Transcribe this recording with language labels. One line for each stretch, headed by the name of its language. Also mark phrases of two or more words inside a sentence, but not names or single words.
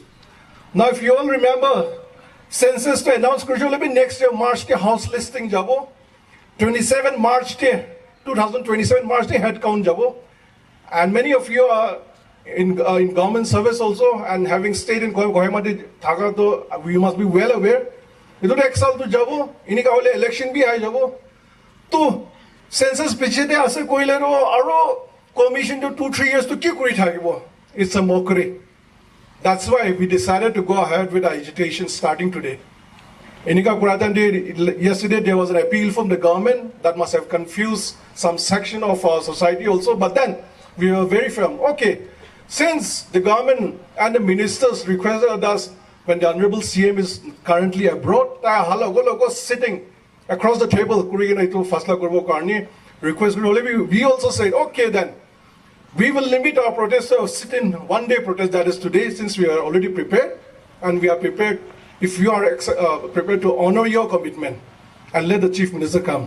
English: Now, if you all remember, census to announce next year March ke house listing jabo, 27 March 2027 March head count jabo, and many of you are in government service also, and having stayed in Kohima
Naga Pidgin: thaga to
English: you must be well aware.
Naga Pidgin: Ito ek saal to jabo, ini ka hole election bhi hai jabo, to census piche de ase koile ro aro commission to 2-3 years to ki kuri thakibo.
English: It's a mockery. That's why we decided to go ahead with our agitation starting today. Yesterday there was an appeal from the government that must have confused some section of our society also, but then we were very firm. Okay, Since the government and the ministers requested us when the Honorable CM is currently abroad, sitting across the table, we also said, okay then, we will limit our protest to sit in one-day protest, that is today, since we are already prepared, and we are prepared, if you are prepared to honor your commitment and let the Chief Minister come.